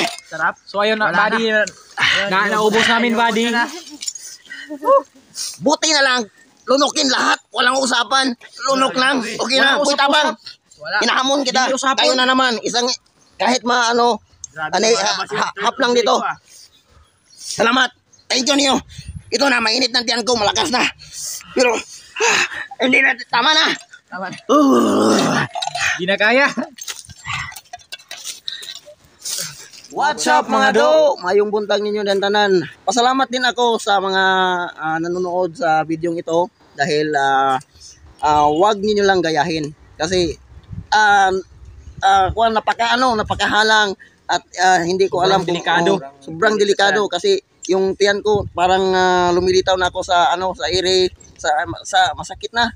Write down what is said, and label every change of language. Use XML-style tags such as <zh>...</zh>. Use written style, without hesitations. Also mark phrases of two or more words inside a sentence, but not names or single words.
<tl>Sarap. So, ayun na, buddy. Naubos namin, buddy. Buti na lang. Lunukin lahat. Walang usapan. Lunok lang. Okay na. Walang</tl> <ceb>Uy, tabang.</ceb> <tl>Wala. Hinahamon kita. Hindi usapan. Tayo na naman. Isang, kahit hap lang dito. Salamat.</tl> <en>Thank you</en> <tl>niyo. Ito na, mainit ng tiyan ko. Malakas na. Pero, hindi na. Tama na. Tama. Di na kaya.</tl> <en>What's up</en> <tl>mga do?</tl> <ceb>Mayong buntag ninyo dan tanan.</ceb> <tl>Pasalamat din ako sa mga nanonood sa video ito dahil wag niyo lang gayahin kasi napakahalang at hindi ko alam delikado. Sobrang delikado kasi yung tiyan ko parang lumilitaw na ako sa sa ere sa masakit na.</tl>